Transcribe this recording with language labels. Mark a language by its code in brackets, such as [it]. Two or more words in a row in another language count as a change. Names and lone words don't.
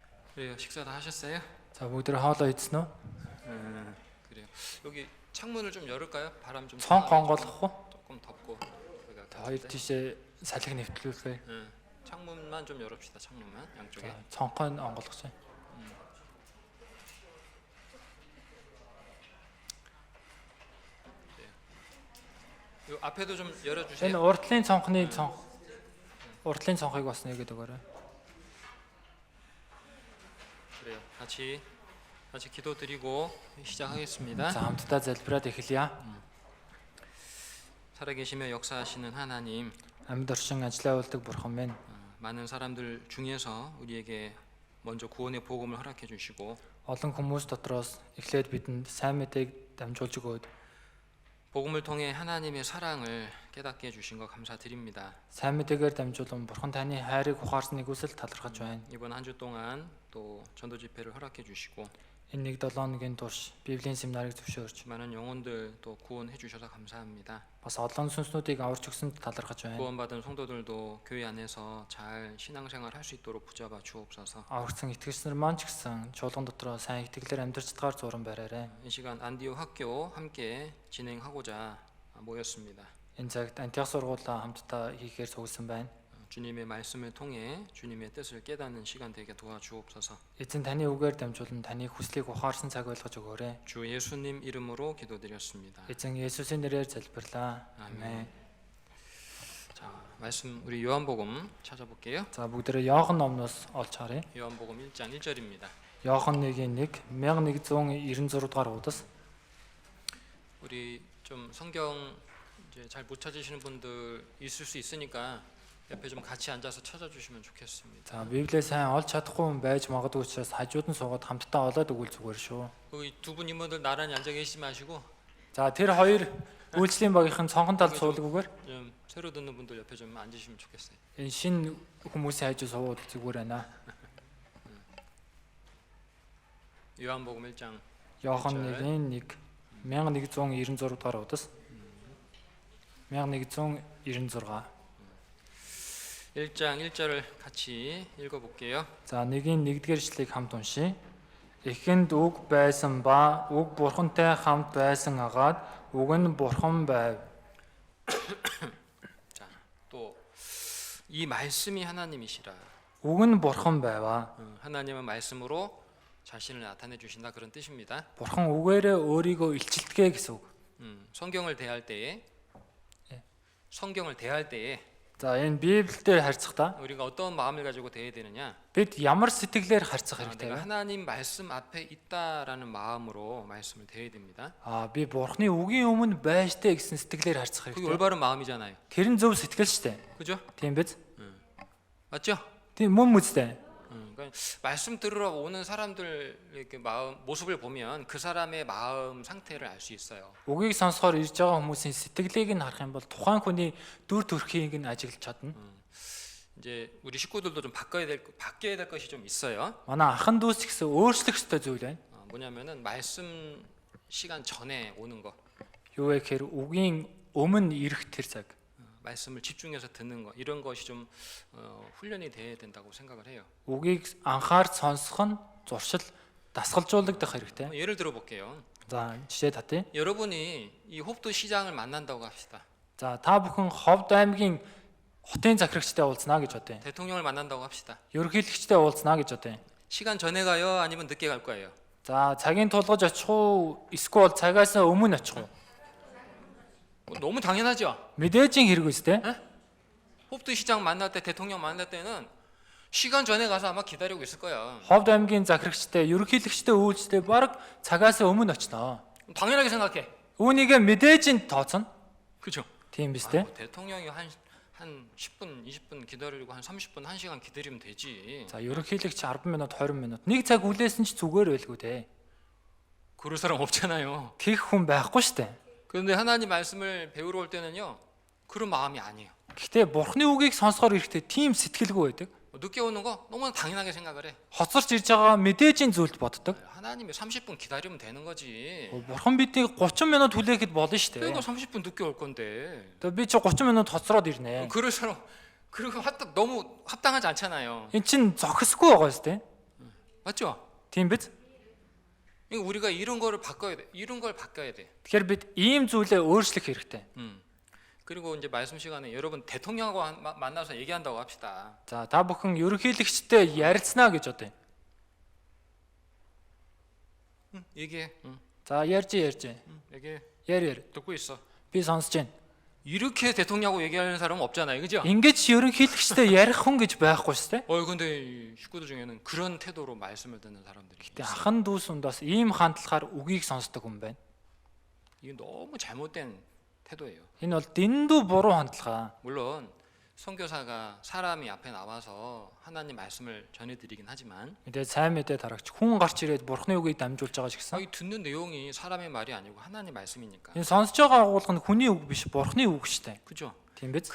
[ko] 그래요. 식사 다 하셨어요? [mn] За бүгд хоолоо идсэн үү? [ko] 그래요. 여기 창문을 좀 열을까요? 바람 좀 [mn] Цонх [ko] 통하게 [mn] онгойлгох уу? [ko] 조금 덥고. 여기가 [mn] За хоёр тийшээ салхи нэвтлүүлээ. [ko] 창문만 좀 열읍시다. 창문만 양쪽에. [mn] За цонхоо онгойлгоч. [ko] 요 앞에도 좀 [mn] Энэ [ko] 열어주세요. [mn] урдлын цонхны цонх урдлын цонхыг бас нэгэд өгөөрэй. [ko] 그래요. 같이 기도드리고 시작하겠습니다. [mn] За хамтдаа залбираад эхэлье. [ko] 살아계시며 역사하시는 하나님, [mn] Амьд оршин ажиллаа болдог бурхан минь. [ko] 많은 사람들 중에서 우리에게 먼저 구원의 복음을 허락해 주시고 [mn] Олон хүмүүс дотроос эхлээд бидэнд сайн мэдээг дамжуулж өгөөд [ko] 복음을 통해 하나님의 사랑을 깨닫게 해주신 거 감사드립니다. [mn] сайн мэдээгээр дамжуулан бурхан таны хайрыг ухаарсныг үсэл талархаж байна. [ko] 이번 한 주 동안 또 전도 집회를 허락해 주시고 [mn] Энэ 1-7 хоногийн турш Библийн семинарыг зөвшөөрч [ko] 많은 영혼들 또 구원해 주셔서 감사합니다. [mn] бас олон сүнснүүдийг аварч өгсөнд талархаж байна. [ko] 구원받은 성도들도 교회 안에서 잘 신앙생활 할 수 있도록 붙잡아 주옵소서. [mn] Аврагсан итгэгч нар маань ч гэсэн чуулган дотроо сайн итгэлээр амьдарч чадгаар зуран бариарай. [ko] 이 시간 안디오 학교 함께 진행하고자 모였습니다. [mn] Энэ цагт антиох сургуулаа хамтдаа хийхээр суусан байна. [ko] 주님의 말씀을 통해 주님의 뜻을 깨닫는 시간 되게 도와주옵소서. [mn] Эзэн таны үгээр дамжуулан таны хүслийг ухаарсан цаг болгож өгөөрэй. [ko] 주 예수님 이름으로 기도드렸습니다. [mn] Эзэн Есүсийн нэрээр залбирлаа. [ko] 아멘. 자, 말씀 우리 요한복음 찾아볼게요. [mn] За бүгдээрээ Иохан номноос олж харъя. [ko] 요한복음 1장 1절입니다. [mn] Иохан 1:1 1196 дугаар удас. [ko] 우리 좀 성경 이제 잘 못 찾으시는 분들 있을 수 있으니까 옆에 좀 같이 앉아서 찾아주시면 좋겠습니다. [mn] За Библийг сайн олж чадахгүй хүн байж магадгүй учраас хажууд нь суугаад хамтдаа олоод өгвөл зүгээр шүү. [ko] 거기 두 분 이모들 나란히 앉아 계시지 마시고 [mn] За тэр хоёр үйлчлэлийн багийнхан цонхон талд суулгагүйгээр [ko] 좀 새로 듣는 분들 옆에 좀 앉으시면 좋겠어요. [mn] энэ шин хүмүүсийн хажуу суугаад зүгээр байна. [ko] 요한복음 1장 [mn] Иохан 1:1 1196 дугаар удас. 1196 [ko] 1장 1절을 같이 읽어볼게요. [mn] За 1-1 эшлэгийг хамт уншийе. Эхэнд үг байсан ба үг бурхантай хамт байсан агаад үг нь бурхан байв. [ko] 자, 또 이 말씀이 하나님이시라. [mn] Үг нь бурхан байваа. [ko] 하나님은 말씀으로 자신을 나타내 주신다 그런 뜻입니다. [mn] Бурхан үгээрээ өөрийгөө илчилдэгэ гэсэн үг. [ko] 성경을 대할 때에 [mn] За энэ Библиэлд харьцахдаа [ko] 우리가 어떤 마음을 가지고 대해야 되느냐? [mn] бид ямар сэтгэлээр харьцах хэрэгтэй [ko] 내가 [mn] вэ? [ko] 하나님 말씀 앞에 있다라는 마음으로 말씀을 대해야 됩니다. [mn] Би бурхны үгийн өмнө байж тээ гэсэн сэтгэлээр харьцах [ko] 그게 [mn] хэрэгтэй. [ko] 올바른 마음이잖아요. [mn] Тэр нь зөв сэтгэл шүү дээ. [ko] 그죠? [mn] Тийм биз? [ko] 맞죠? [mn] Тийм мөн үстэй. [ko] 그러니까 말씀 들으러 오는 사람들 이렇게 마음 모습을 보면 그 사람의 마음 상태를 알 수 있어요. [mn] Үгийг сонсохоор ирж байгаа хүмүүсийн сэтгэлийг нь харах юм бол тухайн хүний дүр төрхийг нь ажиглаж чадна. [ko] 이제 우리 식구들도 좀 바뀌어야 될 것이 좀 있어요. [mn] Манай ахын дүүс ч гэсэн өөрчлөх ёстой зүйл байна. [ko] 뭐냐면은 말씀 시간 전에 오는 거, [mn] Юу вэ гэхээр үгийн өмнө ирэх тэр цаг. [ko] 말씀을 집중해서 듣는 거 이런 것이 좀 훈련이 돼야 된다고 생각을 해요. [mn] Үгийг анхаарч сонсох нь зуршил дасгалжуулагдах хэрэгтэй. [ko] 예를 들어 볼게요. [mn] За жишээ татъя. [ko] 여러분이 이 홉도 시장을 만난다고 합시다. [mn] За та бүхэн Ховд аймгийн хотын захирагчтай уулзнаа гэж бодъё. [ko] 대통령을 만난다고 합시다. [mn] Ерөнхийлөгчтэй уулзнаа гэж бодъё. [ko] 시간 전에 가요? 아니면 늦게 갈 거예요? [mn] За цагийн тулгаж очих уу эсвэл цагаас өмнө очих уу? [ko] 너무 당연하죠. [mn] Мэдээж хэрэг үстэй. [ko] 홉도 시장 만날 때 대통령 만날 때는 시간 전에 가서 아마 기다리고 있을 거야. [mn] Ховд аймгийн захирагчтай ерөнхийлөгчтэй уулзтээ баг цагаас өмнө очноо. [ko] 당연하게 생각해. [mn] Үүнийг мэдээж тооцно. [ko] 그죠? [mn] Тийм биз дээ. [ko] 대통령이 한 10분, 20분 기다리고 한 30분, 1시간 기다리면 되지. [mn] За ерөнхийлөгч 10 минут 20 минут. Нэг цаг хүлээсэн ч зүгээр байлгүй дээ. [ko] 그럴 사람 없잖아요. [mn] Тэгэх хүн байхгүй штэ. [ko] 그런데 하나님 말씀을 배우러 올 때는요. 그런 마음이 아니에요. [mn] Гэхдээ бурхны үгийг сонсохоор ирэхдээ тийм сэтгэлгүй байдаг. [ko] 늦게 오는 거 너무나 당연하게 생각을 해. [mn] Хоцорч ирж байгаа мэдээж зүйлд боддог. [ko] 하나님이 30분 기다리면 되는 거지. [mn] Бурхан биднийг 30 минут хүлээхэд болно штэ. [ko] 내가 30분 늦게 올 건데. [mn] Тэгээ би чи 30 минут хоцроод ирнэ. [ko] 그럴 사람 그리고 너무 합당하지 않잖아요. [mn] Эн чин зохисгүй байгаа штэ. [ko] 맞죠? [mn] Тийм биз? [ko] 이거 우리가 이런 거를 바꿔야 돼. 이런 걸 바꿔야 돼. [mn] Тэгэхээр бид ийм зүйлээ өөрчлөх хэрэгтэй. [ko] 그리고 이제 말씀 시간에 여러분 대통령하고 만나서 얘기한다고 합시다. [mn] За та бүхэн ерөнхийлөгчтэй ярилцсанаа гэж бодъё. [ko] 얘기해. [mn] За ярьж. [ko] 얘기해. [mn] Яр. [ko] 듣고 있어. [mn] Би сонсож байна. [ko] 이렇게 대통령하고 얘기하는 사람은 없잖아요, 그죠? [mn] Ингэж ерөнхийлөгчтэй ярих хүн гэж байхгүй шүү дээ. [ko] 근데 이 식구들 중에는 그런 태도로 말씀을 듣는 사람들이 [mn] Гэтэ [ko] 있어요. [mn] ахан дүүс үнд бас ийм хандлагаар үгийг сонсдог хүн байна. [ko] 이게 너무 잘못된 태도예요. [mn] Энэ бол дэндүү буруу хандлага. [ko] 물론 선교사가 사람이 앞에 나와서 하나님 말씀을 전해드리긴 하지만 [mn] Мэдээ сайн мэдээ тарагч хүн гарч ирээд бурхны үгийг дамжуулж байгаа ч гэсэн [ko] 이 듣는 내용이 사람의 말이 아니고 하나님 말씀이니까, [mn] энэ сонсож байгаа агуулга нь хүний үг биш бурхны үг шүү дээ. [ko] 그죠? [mn] Тийм биз?